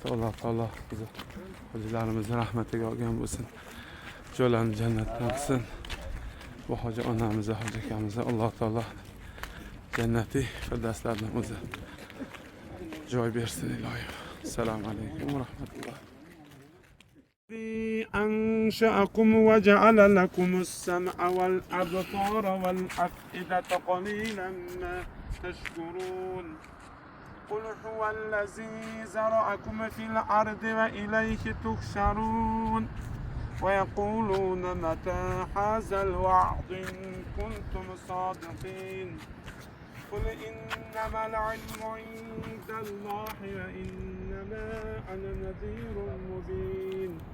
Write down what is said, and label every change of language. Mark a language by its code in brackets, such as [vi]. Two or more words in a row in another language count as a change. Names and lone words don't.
[uz] Alloh taolo o'zi hojilarimizni rahmatiga olgan bo'lsin. Jo'larini jannatdan qilsin. Bu hoji onamizni, hoji akamizni Alloh taolo jannatiy firdavslardan o'zi joy bersin ilohim. [ar] السلام عليكم ورحمة الله. أنشأكم وجعل لكم السمع والأبصار والأفئدة قليلا ما تشكرون قل هو الذي زرعكم في الأرض وإليه تحشرون ويقولون متى هذا الوعد إن كنتم صادقين قل إنما العلم عند الله وإنما أنا نذير مبين